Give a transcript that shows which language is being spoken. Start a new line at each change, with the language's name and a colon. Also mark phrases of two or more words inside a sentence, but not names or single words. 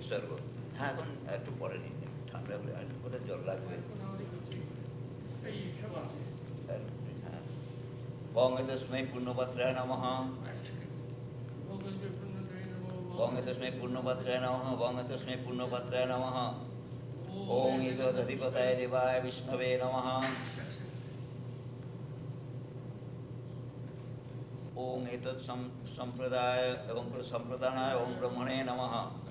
Bangla: হ্যাঁ এখন একটু পরে নিন, ঠান্ডা হলে আর কোথায় জল লাগবে।
Sanskrit: ॐ एतस्मै पूर्णपात्र नमः. ॐ एतस्मै पूर्णपात्र नमः. ॐ एतस्मै पूर्णपात्र नमः। ॐ एतत् अधिपतय देवाय विष्णवे नमः. ॐ एतत् सम्प्रदाय एवम् सम्प्रधानाय ॐ ब्रह्मणे नमः.